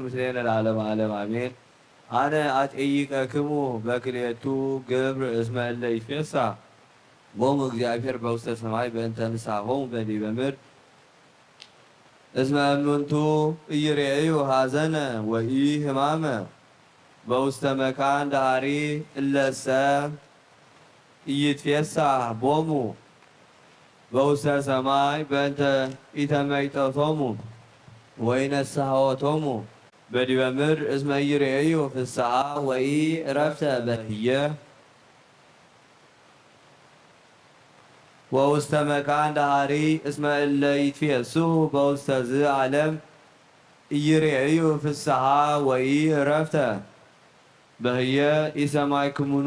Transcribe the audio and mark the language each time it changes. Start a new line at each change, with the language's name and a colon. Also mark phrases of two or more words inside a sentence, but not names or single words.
Geez: ምስሌነ ለዓለመ ዓለም አሜን። አነ አጠይቀክሙ በክልኤቱ ግብር እስመ እለ ይትፌሳህ ቦሙ እግዚአብሔር በውስተ ሰማይ በእንተ ንስሐሆሙ በዲበ ምድር እስመ እሙንቱ ኢይሬእዩ ሐዘነ ወኢሕማመ በውስተ መካን ዳሃሪ እለሰ ኢይትፌሳህ ቦሙ በውስተ ሰማይ በእንተ ኢተመይጠቶሙ ወኢነስሐዎቶሙ በዲበ ምድር እስመ ኢይሬእዩ ፍስሓ ወኢዕረፍተ በህየ ወውስተ መካን ዳሃሪ እስመ እለ ይትፌስሑ በውስተ ዝዓለም ኢይሬእዩ ፍስሓ ወኢዕረፍተ በህየ ኢሰማዕክሙኑ